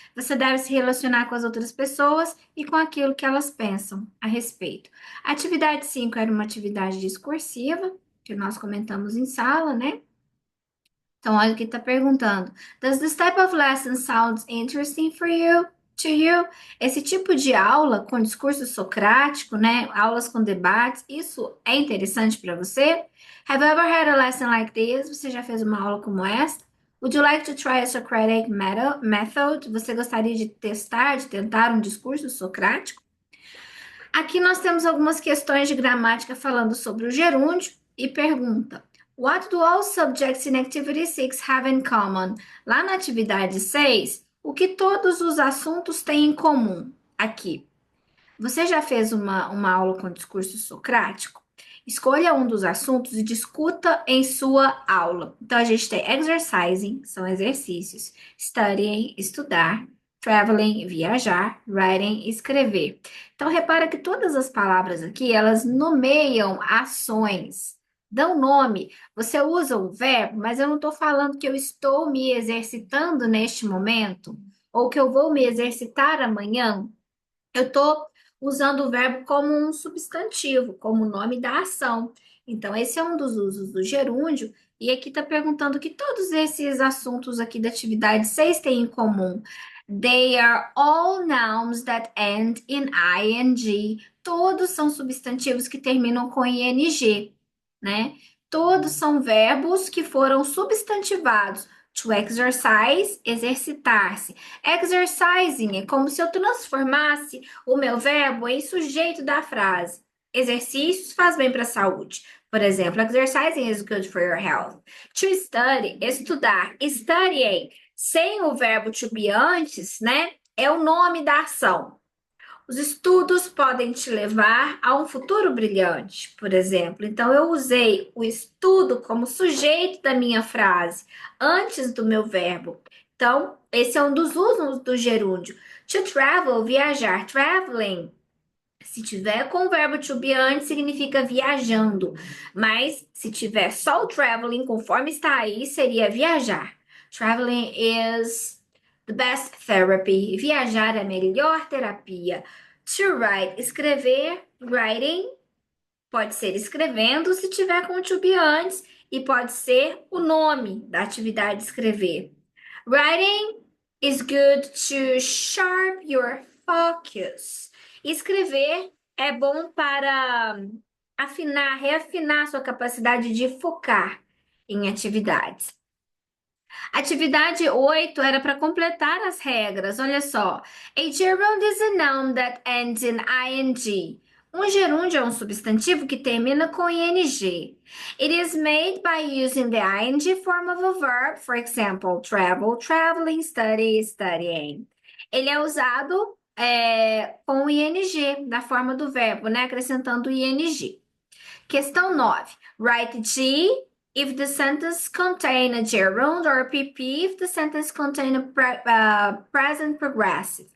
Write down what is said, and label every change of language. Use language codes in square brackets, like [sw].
[pt] Você deve se relacionar com as outras pessoas e com aquilo que elas pensam a respeito. A atividade 5 era uma atividade discursiva, que nós comentamos em sala, né? Então, olha o que está perguntando. [en] Does this type of lesson sound interesting for you? To you? [pt] Esse tipo de aula com discurso socrático, né? Aulas com debates, isso é interessante para você? [en] Have you ever had a lesson like this? [pt] Você já fez uma aula como esta? [en] Would you like to try a Socratic method? [pt] Você gostaria de tentar um discurso socrático? Aqui nós temos algumas questões de gramática falando sobre o gerúndio e pergunta: [en] What do all subjects in Activity 6 have in common? [pt] Lá na atividade 6, o que todos os assuntos têm em comum? Aqui. Você já fez uma aula com discurso socrático? Escolha um dos assuntos e discuta em sua aula. Então, a gente tem exercising, são exercícios, studying, estudar, traveling, viajar, writing, escrever. Então, repara que todas as palavras aqui, elas nomeiam ações, dão nome. Você usa o verbo, mas eu não estou falando que eu estou me exercitando neste momento, ou que eu vou me exercitar amanhã. Eu estou usando o verbo como um substantivo, como o nome da ação. Então, esse é um dos usos do gerúndio. E aqui está perguntando que todos esses assuntos aqui da atividade 6 têm em comum. [en] They are all nouns that end in ing. [pt] Todos são substantivos que terminam com ing, né? Todos são verbos que foram substantivados. To exercise, exercitar-se. Exercising é como se eu transformasse o meu verbo em sujeito da frase. Exercícios faz bem para a saúde. Por exemplo, [en] exercising is good for your health. [pt] To study, estudar. Studying, sem o verbo to be antes, né? É o nome da ação. Os estudos podem te levar a um futuro brilhante, por exemplo. Então, eu usei o estudo como sujeito da minha frase, antes do meu verbo. Então, esse é um dos usos do gerúndio. To travel, viajar. Traveling, se tiver com o verbo to be antes, significa viajando. Mas, se tiver só o traveling, conforme está aí, seria viajar. [en] Traveling is The best therapy. [pt] Viajar é a melhor terapia. To write, escrever. Writing pode ser escrevendo se tiver com o to be antes e pode ser o nome da atividade escrever. [en] Writing is good to sharp your focus. [pt] Escrever é bom para afinar, reafinar sua capacidade de focar em atividades. Atividade 8 era para completar as regras. Olha só. [en] A gerund is a noun that ends in ing. [pt] Um gerúndio é um substantivo que termina com ing. [en] It is made by using the ing form of a verb, for example, travel, traveling, study, studying. [pt] Ele é usado com o ing, da forma do verbo, né? Acrescentando o ing. Questão 9. [en] Write G if the sentence contain a gerund or PP if the sentence contain a present progressive.